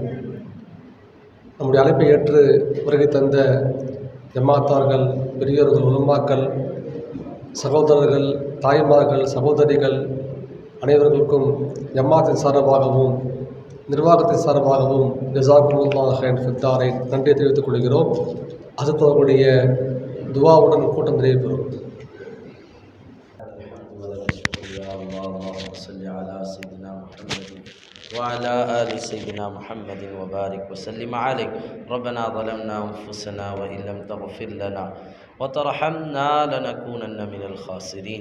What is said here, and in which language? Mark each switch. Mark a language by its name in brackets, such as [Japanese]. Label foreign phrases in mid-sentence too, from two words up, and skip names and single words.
[Tamil] நம்முடைய அழைப்பை ஏற்று வருகை தந்த ஜமாத்தார்கள், பெரியோர்கள், உலமாக்கள், சகோதரர்கள், தாய்மார்கள், சகோதரிகள் அனைவர்களுக்கும் ஜமாத்தின் சார்பாகவும் நிர்வாகத்தின் சார்பாகவும் [Arabic] جزاكم الله خيرا في الدارين [Tamil] நன்றியை தெரிவித்துக் கொள்கிறோம். அடுத்து அவர்களுடைய துவாவுடன் கூட்டம் நிறைவேறும். [Arabic] وعلى آل سيدنا محمد وبارك وسلم عليه. ربنا ظلمنا أنفسنا وإن لم تغفر لنا وترحمنا لنكونن من الخاسرين.